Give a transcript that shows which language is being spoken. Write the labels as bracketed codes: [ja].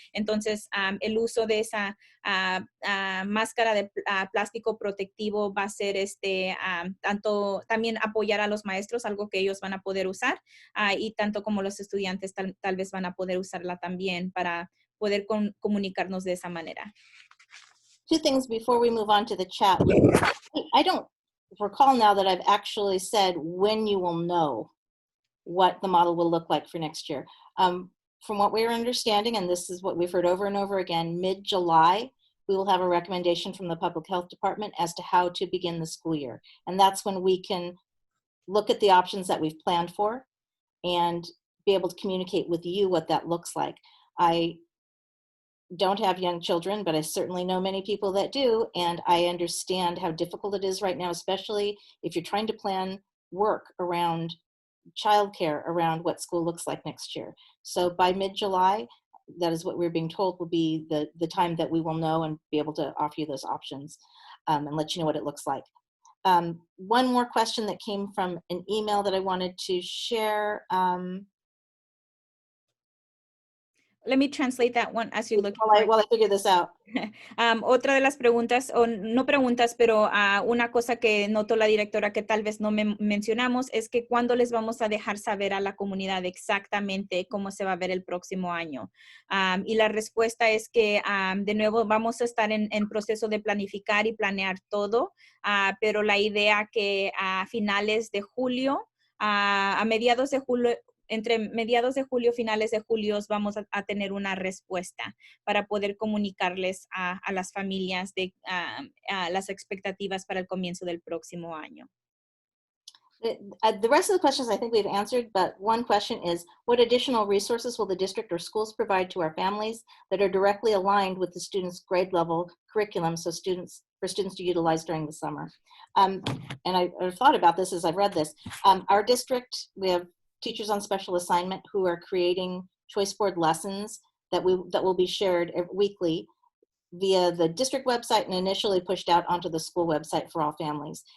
[es] Entonces el uso de esa máscara de plástico protectivo va a ser tanto también apoyar a los maestros, algo que ellos van a poder usar, y tanto como los estudiantes tal vez van a poder usarla también para poder comunicarnos de esa manera. [en] Two things before we move on to the chat. I don't recall now that I've actually said when you will know what the model will look like for next year. From what we're understanding, and this is what we've heard over and over again, mid-July, we will have a recommendation from the Public Health Department as to how to begin the school year. And that's when we can look at the options that we've planned for and be able to communicate with you what that looks like. I don't have young children, but I certainly know many people that do, and I understand how difficult it is right now, especially if you're trying to plan work around childcare, around what school looks like next year. So by mid-July, that is what we're being told will be the time that we will know and be able to offer you those options and let you know what it looks like. One more question that came from an email that I wanted to share. Let me translate that one as you look. While I figure this out. [es] Otra de las preguntas, o no preguntas, pero una cosa que notó la directora que tal vez no mencionamos es que cuándo les vamos a dejar saber a la comunidad exactamente cómo se va a ver el próximo año. Y la respuesta es que de nuevo vamos a estar en proceso de planificar y planear todo, pero la idea que a finales de julio, a mediados de julio, entre mediados de julio, finales de julio, vamos a tener una respuesta para poder comunicarles a las familias de las expectativas para el comienzo del próximo año. [en] The rest of the questions I think we've answered, but one question is, what additional resources will the district or schools provide to our families that are directly aligned with the students' grade level curriculum for students to utilize during the summer? And I've thought about this as I've read this. Our district, we have teachers on special assignment who are creating choice board lessons that will be shared weekly via the district website and initially pushed out onto the school website for all families.